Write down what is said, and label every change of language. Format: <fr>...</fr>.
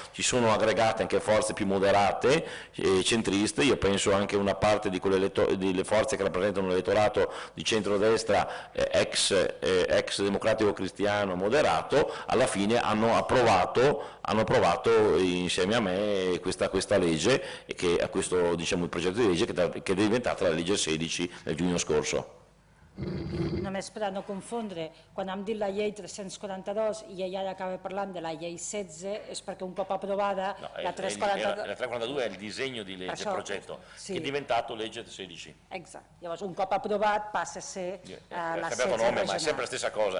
<it>Ci sono aggregate anche forze più moderate, centriste, io penso anche una parte di delle forze che rappresentano l'elettorato di centrodestra, ex democratico cristiano moderato, alla fine hanno approvato insieme a me questa legge, che a questo, diciamo, il progetto di legge che è diventata la legge 16 nel giugno scorso.</it> <ca>Només per a no confondre, quan hem dit la llei 342 i ella acaba parlant de la llei 16, és perquè un cop approvada la 342...</ca> <it>La 342 è il disegno di legge, il progetto, che è diventato legge 16.</it> <ca>Exacte. Llavors, un cop aprovat passa a ser la 16</ca> <it>cambiato nome,</it> <ca>regional.</ca> <it>ma è sempre la stessa cosa.</it>